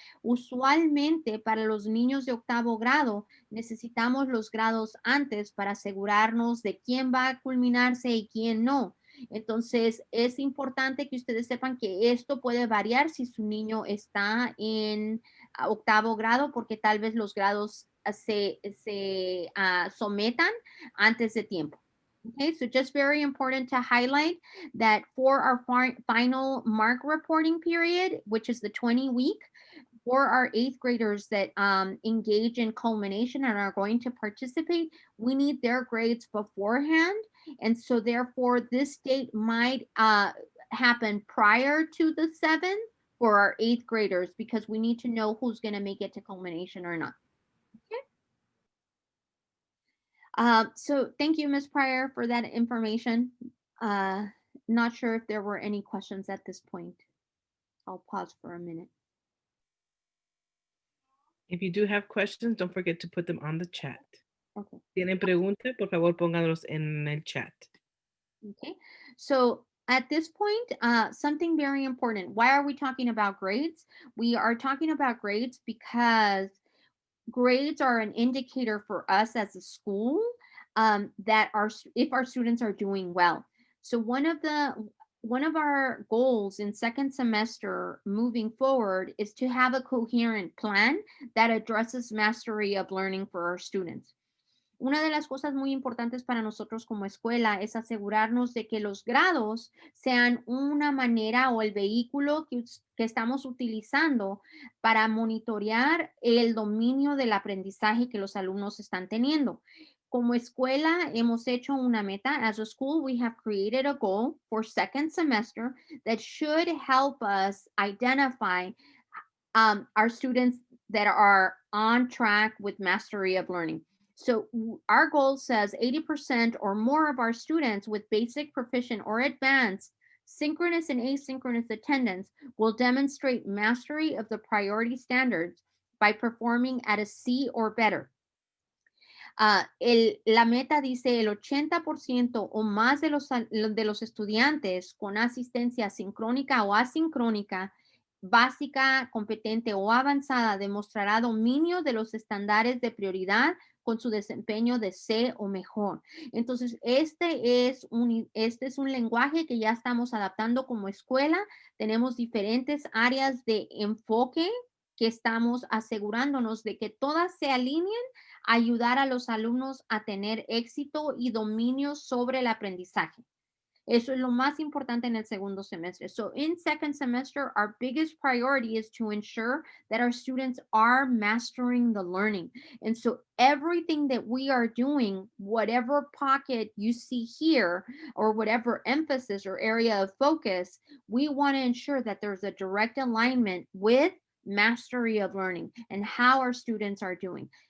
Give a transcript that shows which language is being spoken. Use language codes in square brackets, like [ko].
[es] Usualmente para los niños de octavo grado necesitamos los grados antes para asegurarnos de quién va a culminarse y quién no. Entonces, es importante que ustedes sepan que esto puede variar si su niño está en octavo grado, porque tal vez los grados se sometan antes de tiempo. [en] Okay, so just very important to highlight that for our final mark reporting period, which is the 20-week, for our 8th graders that engage in culmination and are going to participate, we need their grades beforehand. And so therefore this date might happen prior to the 7th for our 8th graders because we need to know who's going to make it to culmination or not. Okay. So thank you, Ms. Pryor, for that information. Not sure if there were any questions at this point. I'll pause for a minute. If you do have questions, don't forget to put them on the chat. Okay. [es] Tienen preguntas, por favor, pónganlos en el chat. Okay. [en] So at this point, something very important. Why are we talking about grades? We are talking about grades because grades are an indicator for us as a school that if our students are doing well. So one of our goals in second semester moving forward is to have a coherent plan that addresses mastery of learning for our students. [es] Una de las cosas muy importantes para nosotros como escuela es asegurarnos de que los grados sean una manera o el vehículo que estamos utilizando para monitorear el dominio del aprendizaje que los alumnos están teniendo. Como escuela hemos hecho una meta. [en] As a school, we have created a goal for second semester that should help us identify our students that are on track with mastery of learning. So our goal says 80% or more of our students with basic, proficient, or advanced synchronous and asynchronous attendance will demonstrate mastery of the priority standards by performing at a C or better. [es] La meta dice el 80% o más de los estudiantes con asistencia sincrónica o asincrónica, básica, competente o avanzada demostrará dominio de los estándares de prioridad con su desempeño de C o mejor. Entonces, este es un lenguaje que ya estamos adaptando como escuela. Tenemos diferentes áreas de enfoque que estamos asegurándonos de que todas se alineen a ayudar a los alumnos a tener éxito y dominio sobre el aprendizaje. Eso es lo más importante en el segundo semestre. [en] So in second semester, our biggest priority is to ensure that our students are mastering the learning. And so everything that we are doing, whatever pocket you see here, or whatever emphasis or area of focus, we want to ensure that there's a direct alignment with mastery of learning and how our students are doing.